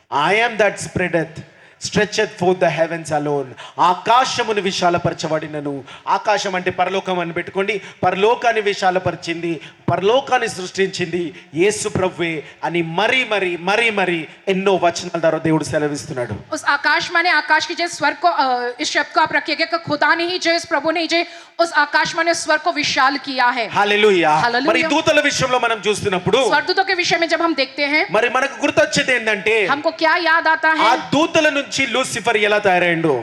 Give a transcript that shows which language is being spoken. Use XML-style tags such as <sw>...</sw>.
<en>I am that stretcheth forth the heavens alone.</en> <te>ఆకాశమును విశాలపరచబడినను. ఆకాశం అంటే పరలోకం అని పెట్టుకోండి. పరలోకాన్ని విశాలపరిచింది, పరలోకాన్ని సృష్టించింది యేసు ప్రభువే అని మరి మరి మరి మరి ఎన్నో వచనాల ద్వారా దేవుడు సెలవిస్తున్నాడు.</te> <hi>उस आकाश माने आकाश की जो स्वर्ग को इस शब्द को आप रखिएगा कि खुदा ने ही जो इस प्रभु ने जो उस आकाश माने स्वर्ग को विशाल किया है।</hi> <te>హల్లెలూయా. హల్లెలూయా. మరి దూతల విషయంలో మనం చూస్తున్నప్పుడు</te> <hi>स्वर्गदूतों के विषय में जब हम देखते हैं,</hi> <te>మరి మనకు గుర్తొచ్చేది ఏంటంటే</te> <hi>हमको क्या याद आता ఆ है?</hi> <te>దూతల నుంచి లూసిఫర్ ఎలా తయారైండు?</te>